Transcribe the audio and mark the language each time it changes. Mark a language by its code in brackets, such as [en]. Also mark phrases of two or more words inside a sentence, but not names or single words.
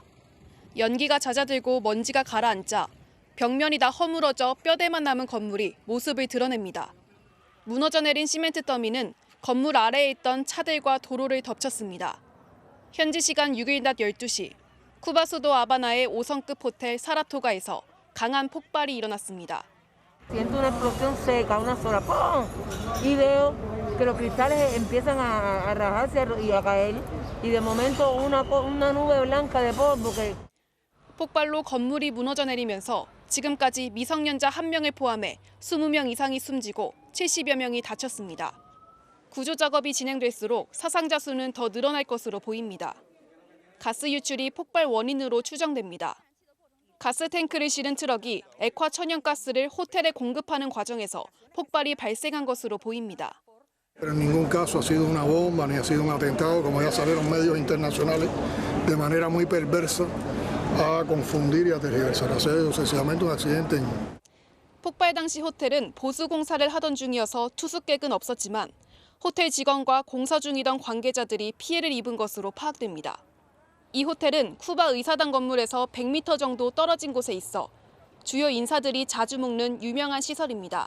[ko] 연기가 잦아들고 먼지가 가라앉자 벽면이 다 허물어져 뼈대만 남은 건물이 모습을 드러냅니다. 무너져 내린 시멘트 더미는 건물 아래에 있던 차들과 도로를 덮쳤습니다. 현지 시간 6일 낮 12시, 쿠바 수도 아바나의 5성급 호텔 사라토가에서 강한 폭발이 일어났습니다. [es] Siento una explosión seca, una sola ¡pum! Y veo que los cristales empiezan a rajarse y a caer. Y de momento una nube blanca de polvo que [ko] 폭발로 건물이 무너져 내리면서 지금까지 미성년자 1명을 포함해 20명 이상이 숨지고 70여 명이 다쳤습니다. 구조 작업이 진행될수록 사상자 수는 더 늘어날 것으로 보입니다. 가스 유출이 폭발 원인으로 추정됩니다. 가스 탱크를 실은 트럭이 액화 천연가스를 호텔에 공급하는 과정에서 폭발이 발생한 것으로 보입니다. [es] Pero en ningún caso ha sido una bomba ni ha sido un atentado, como ya salieron medios internacionales, de manera muy perversa a confundir y a tergiversar. Ha sido sencillamente un accidente. [ko] 폭발 당시 호텔은 보수 공사를 하던 중이어서 투숙객은 없었지만 호텔 직원과 공사 중이던 관계자들이 피해를 입은 것으로 파악됩니다. 이 호텔은 쿠바 의사당 건물에서 100m 정도 떨어진 곳에 있어 주요 인사들이 자주 묵는 유명한 시설입니다.